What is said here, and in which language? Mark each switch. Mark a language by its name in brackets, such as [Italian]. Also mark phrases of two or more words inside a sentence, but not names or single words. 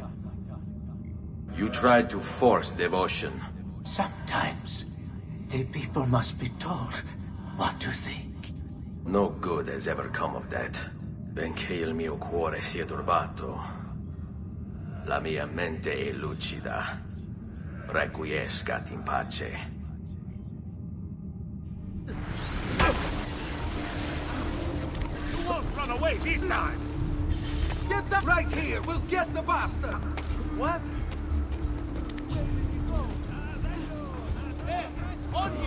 [English] You tried to force devotion. Sometimes, the people must be told what to think. No good has ever come of that. [Italian] Benché il mio cuore sia turbato, la mia mente è lucida. [Latin] Requiescat in pace. [English] You won't run run away this time! Get that right here! We'll get the bastard! What? On him!